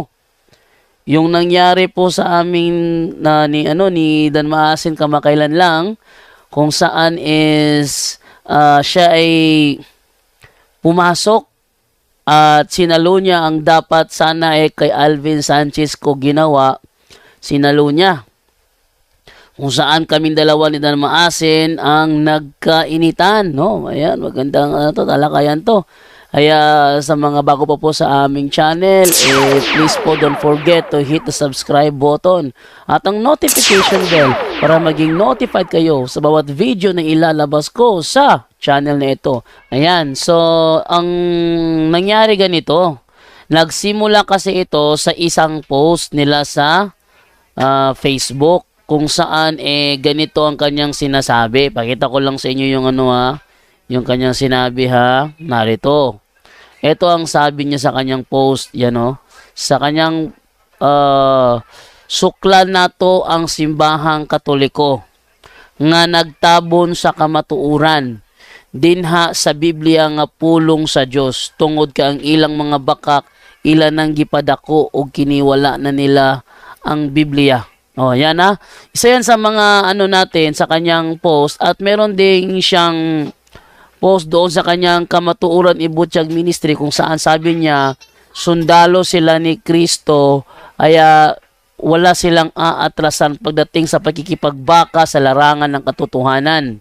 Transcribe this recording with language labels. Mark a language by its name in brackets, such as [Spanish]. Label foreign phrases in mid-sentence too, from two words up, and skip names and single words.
[Filipino] Yung nangyari po sa amin ni Dan Maasin kamakailan lang kung saan is siya ay pumasok at sinalo niya ang dapat sana kay Alvin Sanchez ko ginawa, sinalo niya. Kung saan kaming dalawa ni Dan Maasin ang nagkainitan, no? Ayan, magandang talakayan to. Kaya sa mga bago pa po sa aming channel, please po [English] don't forget to hit the subscribe button [Filipino] at ang notification bell para maging notified kayo sa bawat video na ilalabas ko sa channel na ito. Ayan, so ang nangyari ganito, nagsimula kasi ito sa isang post nila sa Facebook kung saan ganito ang kanyang sinasabi. Pakita ko lang sa inyo yung yung kanyang sinabi ha, narito. Ito ang sabi niya sa kanyang post, [Cebuano] sa kanyang suklan na to ang simbahang Katoliko nga nagtabon sa kamatuuran dinha sa Biblia nga pulong sa Dios tungod ka ang ilang mga bakak ilan nang gipadako og kiniwala na nila ang Biblia. [Filipino] Oh, yan ha. Isa yan sa mga natin sa kanyang post at meron ding siyang post doon sa kanyang Kamatuuran Ibutyag Ministry kung saan sabi niya sundalo sila ni Kristo kaya wala silang aatrasan pagdating sa pagkikipagbaka sa larangan ng katotohanan.